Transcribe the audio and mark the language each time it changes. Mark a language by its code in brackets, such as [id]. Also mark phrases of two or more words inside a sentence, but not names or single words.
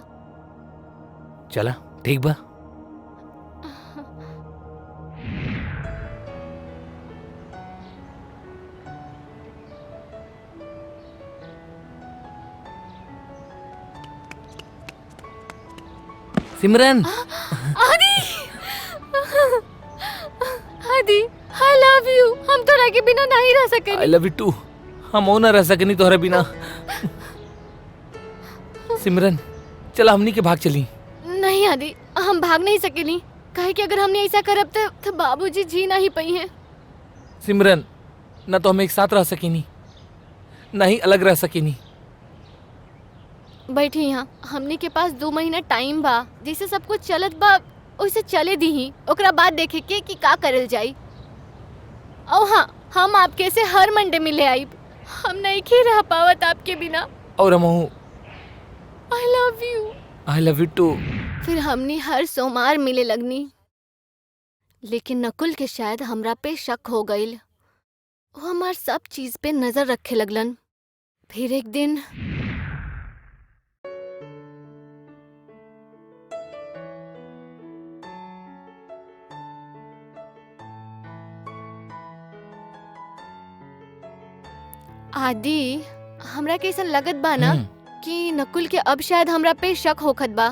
[bho] चला ठीक बा। सिमरन, आदि, आदि, [en] I love you। [bho] हम तोरा के बिना नहीं रह सके। [en] I love you too. [bho] हम ना रह सके नहीं तोहरा बिना। सिमरन, चला हमनी के भाग चली। नहीं आदि, हम भाग नहीं सकेनी, काहे कि अगर हमने ऐसा करब तो बाबूजी जी नहीं पई हैं। सिमरन, ना तो हम एक साथ रह सकेनी, ना ही अलग रह सकेनी। बैठी यहाँ, हमने के पास 2 महीना टाइम बा, जैसे सब कुछ चलत बा वैसे चले दी ही, ओकरा बाद देखे के कि का करल जाई। और हाँ, हम आपके से हर मंडे मिले आइब, हम नहीं खे रह पावत आपके बिना। और हम [en] I love you. I love you too. [bho] फिर हमने हर सोमवार मिले लगनी, लेकिन नकुल के शायद हमरा पे शक हो गईल। वो हमार सब चीज पे नजर रखे लगलन। फिर एक दिन आदि, हमरा के ऐसा लगत बा ना कि नकुल के अब शायद हमरा पे शक होखत बा।